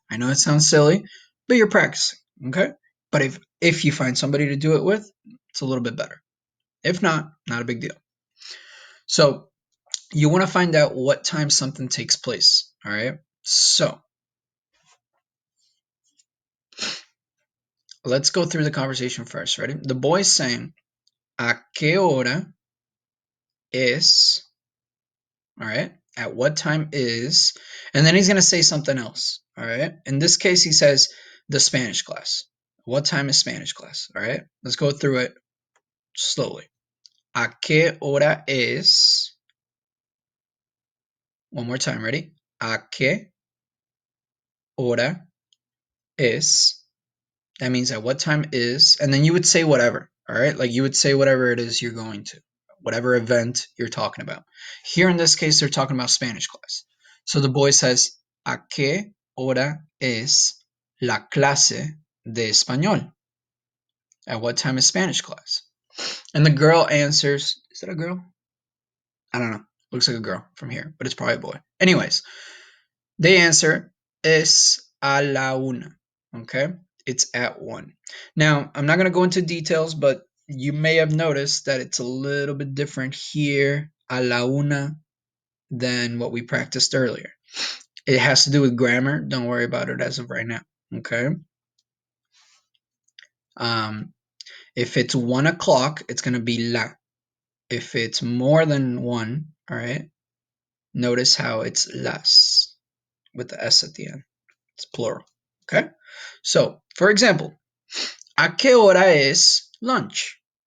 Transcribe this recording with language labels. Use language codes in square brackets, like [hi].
[en] I know it sounds silly, but you're practicing. Okay. But if you find somebody to do it with, it's a little bit better. If not, not a big deal. So you want to find out what time something takes place. All right. So let's go through the conversation first. Ready? [es] The boy's saying, ¿A qué hora es? [en] All right. At what time is? And then he's going to say something else. All right. In this case, he says the Spanish class. What time is Spanish class? All right. Let's go through it slowly. [es] ¿A qué hora es? [en] One more time. Ready? [es] ¿A qué hora es? [en] That means at what time is, and then you would say whatever. All right. Like you would say whatever it is you're going to, whatever event you're talking about. Here in this case, they're talking about Spanish class. [es] So the boy says, ¿A qué hora es la clase de español? [en] At what time is Spanish class? And the girl answers, is that a girl? I don't know. Looks like a girl from here, but it's probably a boy. Anyways, they answer, [es] es a la una. [en] Okay? It's at 1. Now, I'm not going to go into details, but you may have noticed that it's a little bit different here, [es] a la una, [en] than what we practiced earlier. It has to do with grammar. Don't worry about it as of right now. Okay? If it's 1 o'clock, it's going to be la. If it's more than 1, all right, notice how it's las with the S at the end. It's plural. Okay? So, for example, [es] ¿A qué hora es [en] lunch?